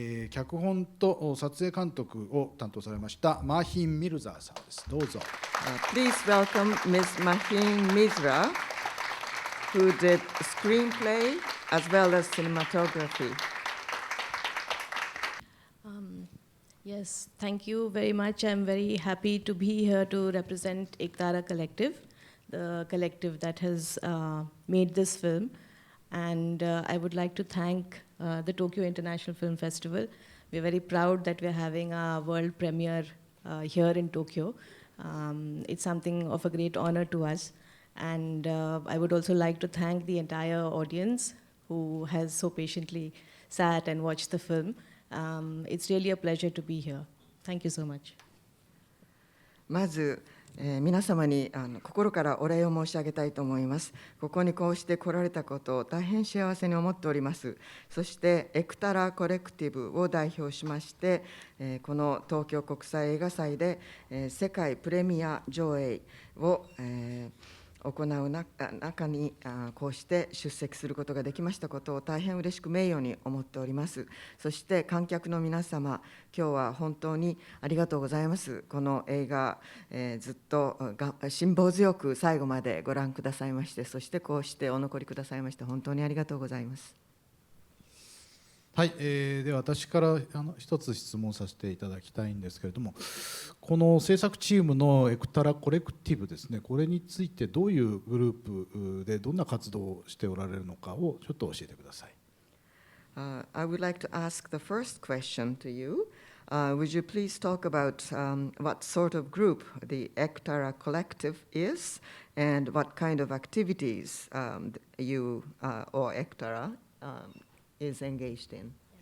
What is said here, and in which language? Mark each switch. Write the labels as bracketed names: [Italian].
[Japanese] 脚本と撮影監督を担当されましたマーヒーン・ミルザーさんです。どうぞ。 [English] Please welcome Ms. Maheen Mizra, who did screenplay as well as cinematography. Yes, thank you very much. I'm very happy to be here to represent Ektara Collective, the collective that has made this film. And I would like to thank the Tokyo International Film Festival. We're very proud that we're having a world premiere here in Tokyo. It's something of a great honor to us. And I would also like to thank the entire audience who has so patiently sat and watched the film. It's really a pleasure to be here. Thank you so much. [Japanese] まず、皆様に心からお礼を申し上げたいと思います。ここにこうして来られたことを大変幸せに思っております。そしてエクタラコレクティブを代表しまして、この東京国際映画祭で世界プレミア上映を行う中にこうして出席することができましたことを大変嬉しく名誉に思っております。そして観客の皆様、今日は本当にありがとうございます。この映画、ずっと辛抱強く最後までご覧くださいまして、そしてこうしてお残りくださいまして本当にありがとうございます。はい、では私から一つ質問させていただきたいんですけれども、この制作チームのエクタラコレクティブですね、これについてどういうグループでどんな活動をしておられるのかをちょっと教えてください。 [English] I would like to ask the first question to you. Would you please talk about what sort of group the Ektara Collective is and what kind of activities you or Ektara is engaged in?